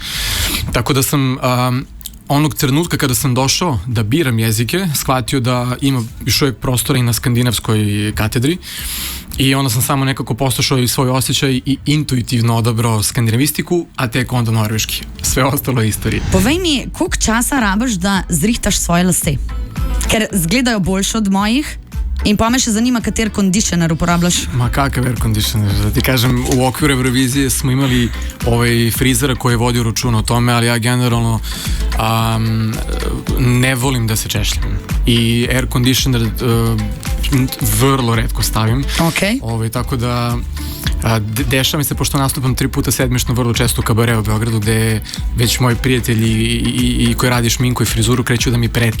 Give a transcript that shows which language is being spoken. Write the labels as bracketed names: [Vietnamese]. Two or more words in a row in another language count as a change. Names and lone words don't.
[Bosnian] Tako da sam onog trenutka kada sam došao da biram jezike, shvatio da ima još uvijek prostora i na skandinavskoj katedri i onda sam samo nekako poslušao i svoj osjećaj i intuitivno odabrao skandinavistiku, a tek onda norveški. Sve ostalo je istorija. [Slovenian] Povej mi, koliko časa rabaš da zrihtaš svoje lase? Ker zgledajo boljše od mojih. In pa me še zanima, kater conditioner uporabljaš. [Serbian] Ma kakav [English] air conditioner, [Serbian] da ti kažem, u okviru Eurovizije smo imali frizera koji je vodio računa o tome, ali ja generalno ne volim da se češljam. I [English] air conditioner [Serbian] vrlo retko stavim. Tako da dešava mi se, pošto nastupam 3 puta sedmično vrlo često u kabare u Beogradu, gde već moji prijatelji i koji radi šminku i frizuru kreću da mi prete.